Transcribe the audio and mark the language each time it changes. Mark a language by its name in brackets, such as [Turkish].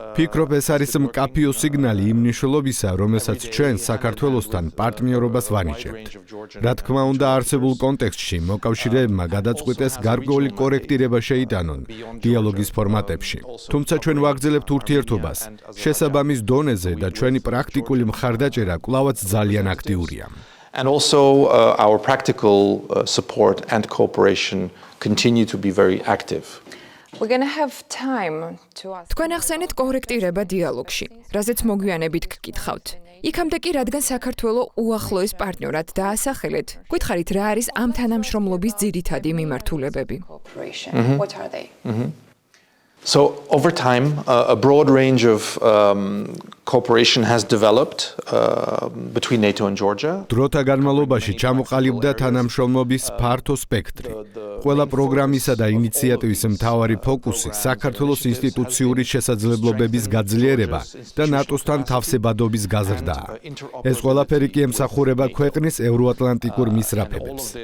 [Georgian] ფიქრობ, ეს არის მკაფიო სიგნალი იმ მნიშვნელობისა, რომელსაც ჩვენ საქართველოსთან პარტნიორობას ვანიჭებთ. რა თქმა უნდა, არსებულ კონტექსტში მოკავშირეებმა გადაწყვიტეს გარკვეული კორექტირება შეიტანონ დიალოგის ფორმატებში. თუმცა ჩვენ ვაგრძელებთ ურთიერთობას შესაბამის დონეზე და ჩვენი პრაქტიკული მხარდაჭერა კვლავაც ძალიან აქტიურია. [English] And also our practical support and cooperation continue to be very active. [Georgian] თქვენ ახსენეთ კორექტირება დიალოგში, რაზეც მოგვიანებით გკითხავთ. იქამდე კი, რადგან საქართველო უახლოეს პარტნიორად დაასახელეთ, გვითხარით, რა არის ამ თანამშრომლობის ძირითადი მიმართულებები? [English] So over time, a broad range of cooperation has developed between NATO and Georgia. [Georgian] დროთა განმავლობაში ჩამოყალიბდა თანამშრომლობის ფართო სპექტრი. ყველა პროგრამისა და ინიციატივის მთავარი ფოკუსი საქართველოს ინსტიტუციური შესაძლებლობების გაძლიერება და ნატოსთან თავსებადობის გაზრდაა. ეს ყველაფერი კი ემსახურება ქვეყნის ევროატლანტიკურ მისრაფებებს.